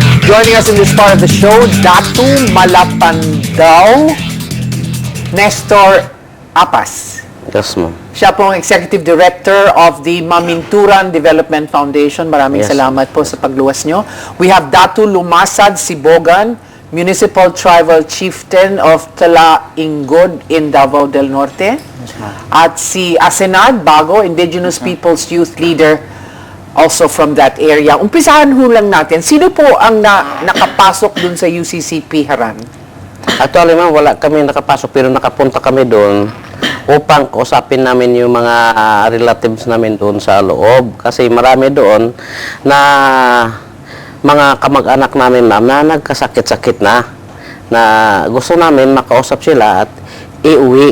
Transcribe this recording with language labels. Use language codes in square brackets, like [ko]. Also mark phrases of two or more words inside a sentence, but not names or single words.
[en] Joining us in this part of the show, Datu Malapandao Nestor Apas. Yes, ma'am. [tl] Siya pong [en] Executive Director of the Maminturan Development Foundation. [tl] Maraming [en] Yes. [tl] salamat po sa pagluwas nyo. [en] We have Datu Lumasad Sibogan, Municipal Tribal Chieftain of Talaingod in Davao del Norte. [tl] At si Asenad Bago, [en] Indigenous Peoples Youth Leader, also from that area. [tl] Umpisahan ho lang natin, sino po ang nakapasok dun sa UCCP Haran? Actually, ma'am, wala kami nakapasok pero nakapunta kami doon upang kausapin namin yung mga relatives namin doon sa loob. Kasi marami doon na mga kamag-anak namin, ma'am, na nagkasakit-sakit na gusto namin makausap sila at iuwi.